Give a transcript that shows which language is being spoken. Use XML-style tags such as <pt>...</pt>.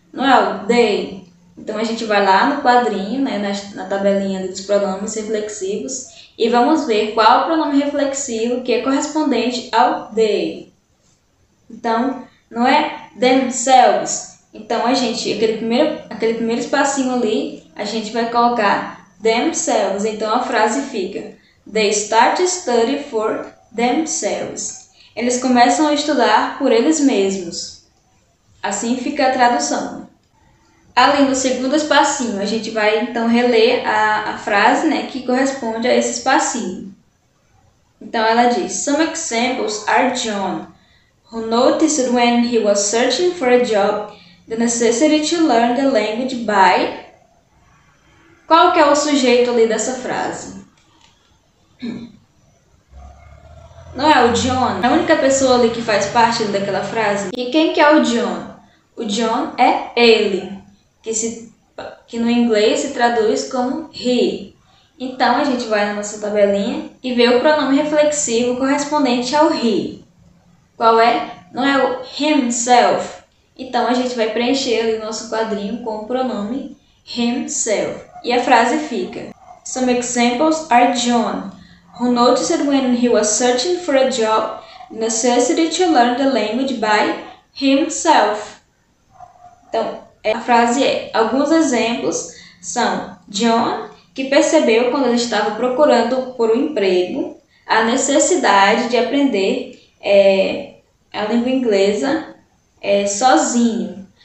<pt>não é o they. Então a gente vai lá no quadrinho, né, na tabelinha dos pronomes reflexivos e vamos ver qual o pronome reflexivo que é correspondente ao they. Então, não é themselves. Então, aquele primeiro espacinho ali, a gente vai colocar themselves. Então, a frase fica:</pt> <en>They start to study for themselves.</en> <pt>Eles começam a estudar por eles mesmos. Assim fica a tradução. Ali no segundo espacinho, a gente vai então reler a frase, né, que corresponde a esse espacinho. Então, ela diz:</pt> <en>Some examples are John, who noticed when he was searching for a job the necessity to learn the language by...</en> <pt>Qual que é o sujeito ali dessa frase? Não é o John? É a única pessoa ali que faz parte daquela frase. E quem que é o John? O John é ele, que no inglês se traduz como he. Então, a gente vai na nossa tabelinha e vê o pronome reflexivo correspondente ao he. Qual é? Não é o himself. Então, a gente vai preencher ali o nosso quadrinho com o pronome himself. E a frase fica:</pt> <en>Some examples are John, who noticed when he was searching for a job the necessity to learn the language by himself.</en> <pt>Então, a frase é: alguns exemplos são John, que percebeu quando ele estava procurando por um emprego a necessidade de aprender a língua inglesa sozinho.</pt>